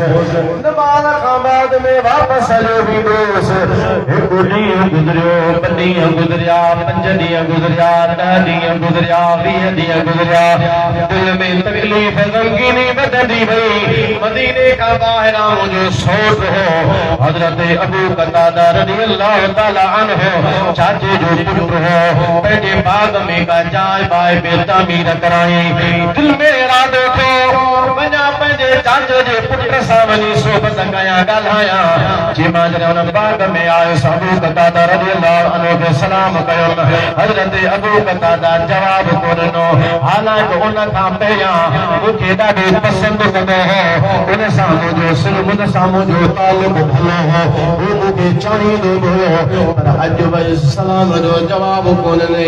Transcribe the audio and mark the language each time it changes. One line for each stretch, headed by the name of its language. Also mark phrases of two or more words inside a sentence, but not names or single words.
Sindhi: नमाज़ खां बाद में वापसि हलियो वेंदो हुउसि। हिकु ॾींहुं गुज़रियो, ॿ ॾींहं गुज़रिया, 5 ॾींहं गुज़रिया, 10 ॾींहं गुज़रिया, 20 ॾींहं गुज़रिया। दिल में तकलीफ़ ग़मगीनी वधंदी वई। मदीने खां ॿाहिरां मुंहिंजो सौट हो हज़रत अबू क़तादा
Arabic: رضي الله تعالى عنه,
Sindhi: चाचे जो पुटु हो, पंहिंजे बाग़ में का जाइ बाहि पे तामीर कराई। दिल में इरादो थियो वञा पंहिंजे चाचे जे पुट सां वञी सोबत कयां ॻाल्हायां। जे मां जॾहिं हुन बाग़ में आयुसि अबू क़तादा
Arabic: رضي الله عنه
Sindhi: खे सलाम कयो। हज़रत अबू क़तादा जवाब कोन ॾिनो, हालांकि उन खां पहिरियां मूंखे ॾाढो पसंदि कंदो हो, उन सां मुंहिंजो सिलसिलो मुंहिंजे साम्हूं जो तालुक भलो हो, हू मूंखे चाहींदो हुयो, पर अॼु वरी सलाम जो जवाब कोन ॾिनई।